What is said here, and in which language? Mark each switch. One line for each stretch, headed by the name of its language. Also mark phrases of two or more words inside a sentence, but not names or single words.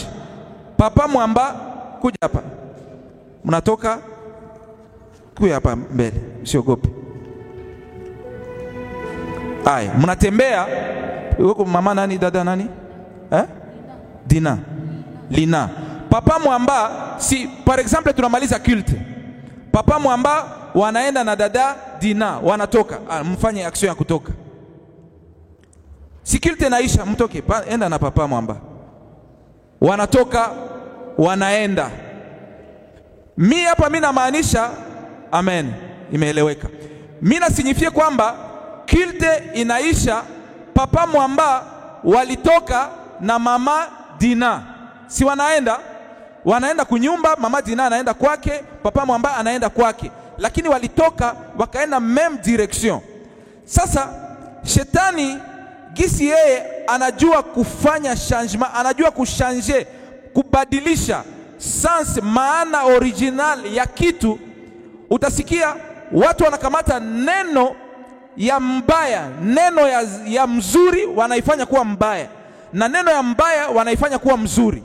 Swahili: Papa Mwamba, kuja hapa. Mnatoka kuja hapa mbele, usiogope. Ai, mnatembea. Uko mama nani, dada nani? Dina. Lina. Papa Mwamba, si par exemple tunamaliza culte. Papa Mwamba wanaenda na dada Dina, wanatoka. Mfanye action ya kutoka. Si culte naisha, mtoke, enda na Papa Mwamba. Wanatoka, wanaenda. Mimi hapa mimi namaanisha, amen, imeeleweka. Mimi nasignifie kwamba culte inaisha, Papa Mwamba walitoka na mama Dina. Si wanaenda kunyumba, mama Dina anaenda kwake, Papa Mwamba anaenda kwake. Lakini walitoka wakaenda
French: même direction.
Swahili: Sasa shetani gisi yeye anajua kufanya changement, anajua kuchanger, kubadilisha sens, maana original ya kitu. Utasikia watu wanakamata neno ya mbaya, neno ya mzuri wanaifanya kuwa mbaya, na neno ya mbaya wanaifanya kuwa mzuri.